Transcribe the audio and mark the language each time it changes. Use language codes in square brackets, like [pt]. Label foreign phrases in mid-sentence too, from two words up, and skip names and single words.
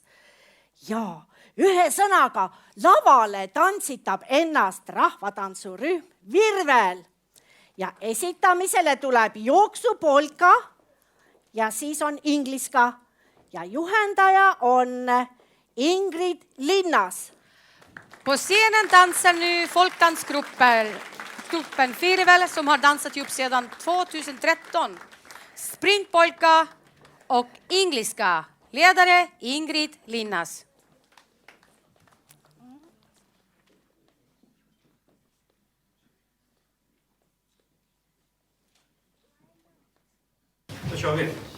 [et] Jaa, ühe sõnaga lavale tantsitab ennast rahvatantsurühm Virvel ja esitamisele tuleb jooksupolka ja siis on ingliska ja juhendaja on Ingrid Linnas. [sv] På scenen dansar nu folkdansgruppen Virvel som har dansat ihop sedan 2013. Sprintpolka och engelska. Ledare Ingrid Linnas. Då kör vi.